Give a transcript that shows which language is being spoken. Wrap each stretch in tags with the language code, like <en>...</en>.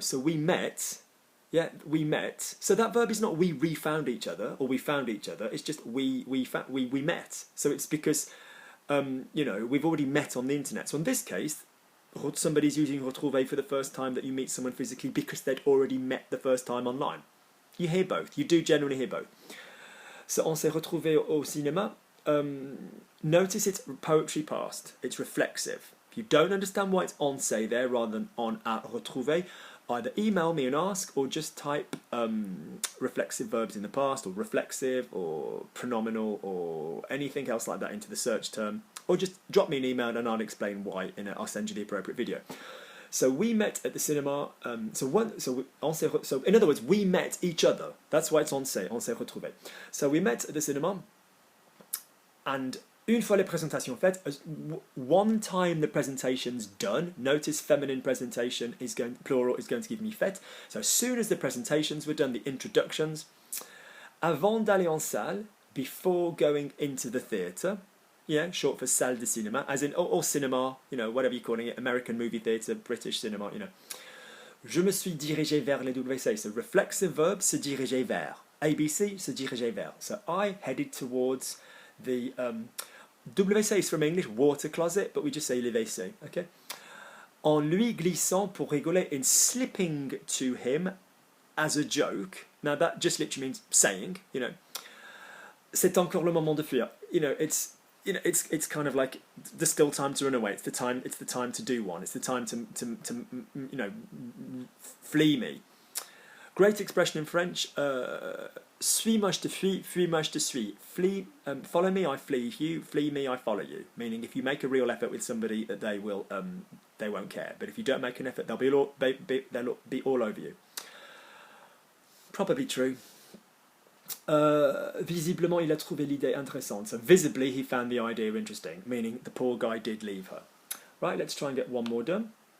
<en>So we met, we met. So that verb is not we refound each other or we found each other, it's just we met. So it's because, you know, we've already met on the internet. So in this case, somebody's using retrouver for the first time that you meet someone physically because they'd already met the first time online. You hear both. You do generally hear both.</en> <fr>So on s'est retrouvés au cinéma.</fr> <en>Notice it's poetry past. It's reflexive. If you don't understand why it's on say there rather than on at retrouver, either email me and ask or just type reflexive verbs in the past or reflexive or pronominal or anything else like that into the search term. Or just drop me an email and I'll explain why. I'll send you the appropriate video. So we met at the cinema. So in other words, we met each other. That's why it's</en> <fr>on s'est retrouvé.</fr> <en>So we met at the cinema, and</en> <fr>une fois les présentations faites,</fr> <en>one time the presentation's done. Notice feminine presentation plural is going to give me fait. So as soon as the presentations were done, the introductions,</en> <fr>avant d'aller en salle,</fr> <en>before going into the theatre. Yeah, short for</en> <fr>salle de cinéma,</fr> <en>as in, or cinema, you know, whatever you're calling it, American movie theatre, British cinema, you know.</en> <fr>Je me suis dirigé vers les WC,</fr> <en>so reflexive verb,</en> <fr>se diriger vers. ABC, se diriger vers.</fr> <en>So I headed towards the, WC is from English, water closet, but we just say le WC, okay?</en> <fr>En lui glissant pour rigoler,</fr> <en>in slipping to him as a joke. Now that just literally means saying, you know.</en> <fr>c'est encore le moment de fuir.</fr> <en>It's kind of like there's still time to run away. It's the time to do one. It's the time to flee me.</en> <fr>Great expression in French. Suis-moi, je te fuis. Fuis-moi, je te suis.</fr> <en>Flee, follow me, I flee you. Flee me, I follow you. Meaning, if you make a real effort with somebody, they won't care. But if you don't make an effort, they'll be all over you. Probably true.</en> <fr>Visiblement, il a trouvé l'idée intéressante.</fr> <en>So visibly, he found the idea interesting. Meaning, the poor guy did leave her. Right, let's try and get one more done.</en>